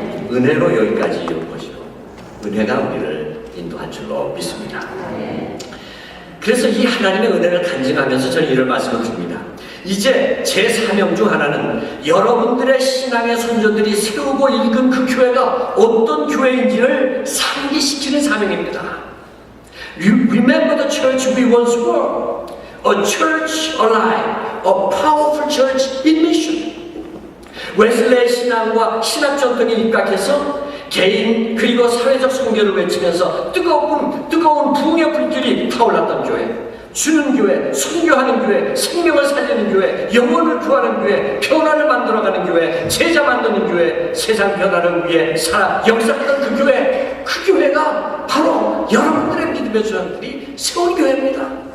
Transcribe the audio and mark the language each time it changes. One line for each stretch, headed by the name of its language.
Korean: 은혜로 여기까지 온 것이고 은혜가 우리를 인도한 줄로 믿습니다. 그래서 이 하나님의 은혜를 간증하면서 저는 이런 말씀을 드립니다. 이제 제 사명 중 하나는 여러분들의 신앙의 선조들이 세우고 일군 그 교회가 어떤 교회인지를 상기시키는 사명입니다.
English: Remember the church we once were, a church alive, a powerful church in mission.
Korean: 웨슬레의 신앙과 신학 전통에 입각해서 개인 그리고 사회적 성결을 외치면서 뜨거운 부흥의 불길이 타올랐던 교회, 주는 교회, 순교하는 교회, 생명을 살리는 교회, 영혼을 구하는 교회, 변화를 만들어가는 교회, 제자 만드는 교회, 세상 변화를 위해 역사하던 그 교회가 바로 여러분들의 믿음의 조상들이 세운 교회입니다.